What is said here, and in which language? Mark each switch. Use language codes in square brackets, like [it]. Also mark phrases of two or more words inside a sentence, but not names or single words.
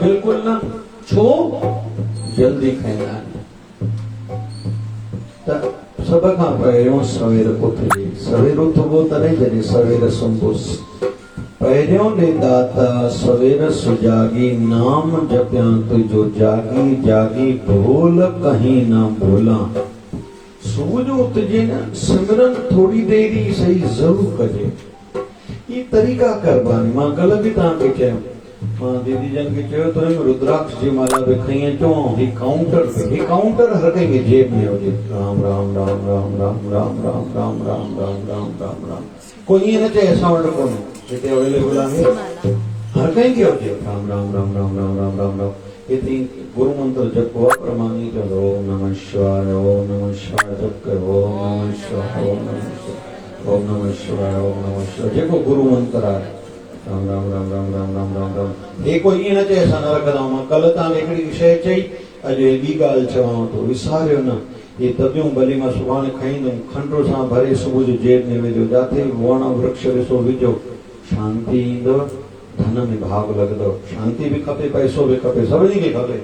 [sd] बिल्कुलु न। छो? जल्दी खाईंदा आहिनि। त सभ खां पहिरियों सवेर उथजे, सवेर उथबो तॾहिं जॾहिं सवेर सुम्होसि। पहिरियों ॾे दाता सवेर सुजागी, नाम जपियां तुंहिंजो जागी जागी, भोल कहीं न भोला। सुबुह जो उथजे न, सिमरन थोड़ी देरी सही ज़रूर कजे। ये तरीक़ा करबानी। मां कल्ह बि तव्हांखे चयो, मां दीदी जन खे चयो त रुद्राक्ष जी माला बि खई अचो, ही काउंटर हर कंहिंखे जेब में हुजे। [sa] राम राम राम राम राम राम राम राम राम राम राम राम राम। [sd] कोई ईअं न चए असां वटि कोन्हे, हिते अवेलेबल आहे, हर कंहिंखे हुजे। [sa] राम राम राम राम राम राम राम राम। [hi] इतनी गुरु मंत्र जपो प्रमाणित [sa] ओम नमः शिवाय ओम नमः शिवाय [hi] जप करो [sa] ओम नमः शिवाय ओम नमः शिवाय ओम नमः शिवाय ओम नमः शिवाय [sd] जेको गुरु मंत्र आहे [sa] राम राम राम राम राम राम राम राम [sd] हे कोई ईअं न चए असां न रखंदा मां कल्ह तव्हांखे हिकिड़ी शइ चई अॼु ॿी ॻाल्हि चवांव थो विसारियो न ये दबियूं भली मां सुभाणे खाईंदुमि खंड सां भरे सुबुह जो जेब में विझो जिथे वण वृक्ष ॾिसो विझो शांती ईंदव धन में भाव लॻंदव शांती भी खपे पैसो भी खपे सभिनी खे खपे